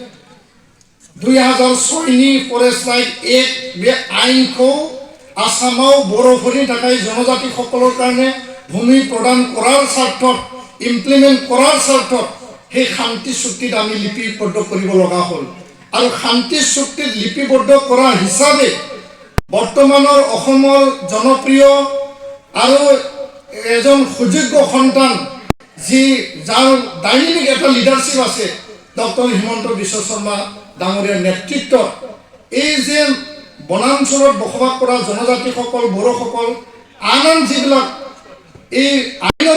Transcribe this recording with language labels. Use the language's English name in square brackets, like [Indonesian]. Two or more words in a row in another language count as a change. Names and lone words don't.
[Assamese] 2006 [Bodo] नि फरेस्ट राइट एक्ट बे आइनखौ आसामाव बर'फोरनि थाखाय [Assamese] जनजातिসকলৰ কাৰণে ভূমি প্ৰদান কৰাৰ স্বাৰ্থত ইমপ্লিমেন্ট কৰাৰ স্বাৰ্থত সেই শান্তি চুক্তিত আমি লিপিবদ্ধ কৰিব লগা হ'ল আৰু শান্তি চুক্তিত লিপিবদ্ধ কৰা হিচাপে বৰ্তমানৰ অসমৰ জনপ্ৰিয় আৰু এজন সুযোগ্য সন্তান যি যাৰ ডাইনামিক এটা লিডাৰশিপ আছে ডক্টৰ হিমন্ত বিশ্ব শৰ্মা ডাঙৰীয়াৰ নেতৃত্বত এই যে বনাঞ্চলত বসবাস কৰা জনজাতিসকল বড়োসকল আন যিবিলাক এই আইনৰ